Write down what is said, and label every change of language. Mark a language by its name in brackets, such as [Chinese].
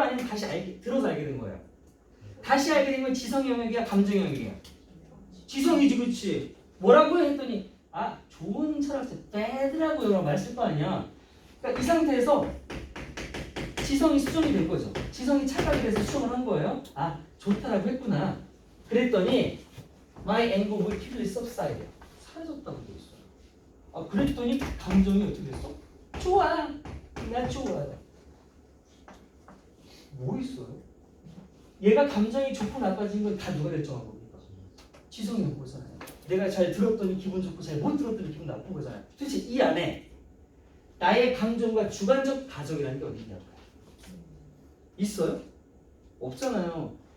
[Korean] 아니면 다시 들어서 알게 된 거예요? 다시 알게 된 건 지성 영역이야, 감정 영역이야? 지성이지, 그렇지? 뭐라고 했더니 좋은 철학자, bad라고 여러 말 쓸 거 아니야. 그러니까 이 상태에서 지성이 수정이 된 거죠. 지성이 착각이 돼서 수정을 한 거예요. 좋다라고 했구나. 그랬더니 [English] my anger will quickly subside. [Korean] 사라졌다고 돼 있어요. 그랬더니 감정이 어떻게 됐어? 좋아. 난 좋아. 뭐 있어요? 얘가 감정이 좋고 나빠진 건 다 누가 결정한 겁니까? 지성이 한 거잖아요. 내가 잘 들었더니 기분 좋고 잘 못 들었더니 기분 나쁜 거잖아요. 도대체 이 안에 나의 감정과 주관적 가정이라는 게 어디 있냐고요? 있어요? 없잖아요.